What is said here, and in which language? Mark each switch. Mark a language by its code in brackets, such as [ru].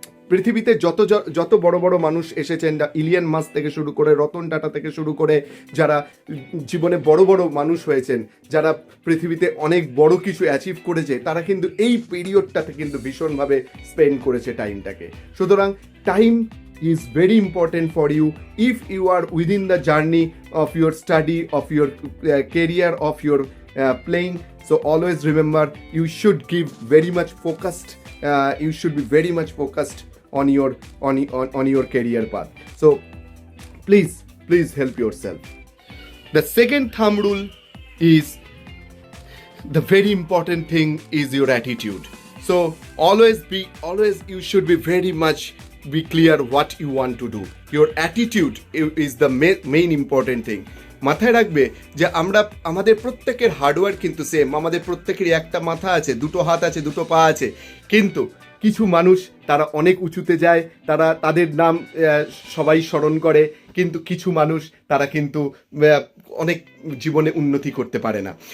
[bn] পৃথিবীতে যত বড় বড় মানুষ এসেছেন, ইলিয়ন মাস্ক থেকে শুরু করে, রতন টাটা থেকে শুরু করে, যারা জীবনে বড় বড় মানুষ হয়েছেন, যারা পৃথিবীতে অনেক বড় কিছু অ্যাচিভ করেছে, তারা কিন্তু এই পিরিয়ডটাতে কিন্তু ভীষণভাবে স্পেন্ড করেছে টাইমটাকে। [en] সুতরাং time is very important for you if you are within the journey of your study, of your career, of your playing. So always remember, you should give very much focused, you should be very much focused on your career path. So please help yourself. The second thumb rule is, the very important thing is your attitude. So always you should be very much be clear what you want to do. Your attitude is the main important thing. [bn] মাথায় রাখবে যে আমাদের প্রত্যেকের hard work কিন্তু same, আমাদের প্রত্যেকেরই একটা মাথা আছে, দুটো হাত আছে, দুটো পা আছে, কিন্তু কিছু মানুষ তারা অনেক উঁচুতে যায়, তাদের নাম সবাই স্মরণ করে, কিন্তু কিছু মানুষ তারা কিন্তু অনেক জীবনে উন্নতি করতে পারে না।